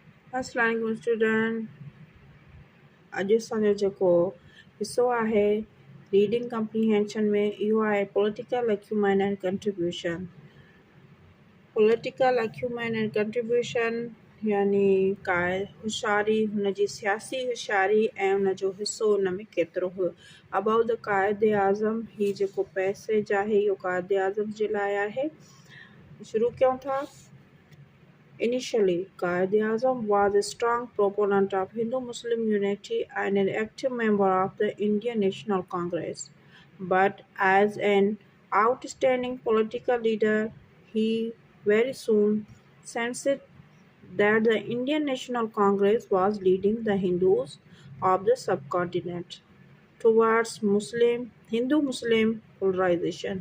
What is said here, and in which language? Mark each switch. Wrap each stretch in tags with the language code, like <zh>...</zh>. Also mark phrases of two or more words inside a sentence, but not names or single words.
<ar>السلام عليكم</ar> <sd>स्टूडेंट। अॼु असांजो जेको हिसो आहे</sd> <en>reading comprehension</en> <sd>में इहो आहे</sd> <en>political acumen and contribution. political acumen and contribution</en> <sd>यानी होशियारी, हुनजी सियासी होशियारी ऐं हुनजो हिसो हुन में केतिरो हुयो।</sd> <en>about the</en> <sd>क़ाइद आज़म, ही जेको पैसेज आहे इहो क़ाइद आज़म जे लाइ आहे। शुरू कयूं था।</sd> <en>Initially, Quaid-e-Azam was a strong proponent of Hindu-Muslim unity and an active member of the Indian National Congress. But as an outstanding political leader, he very soon sensed that the Indian National Congress was leading the Hindus of the subcontinent towards Hindu-Muslim polarization.</en>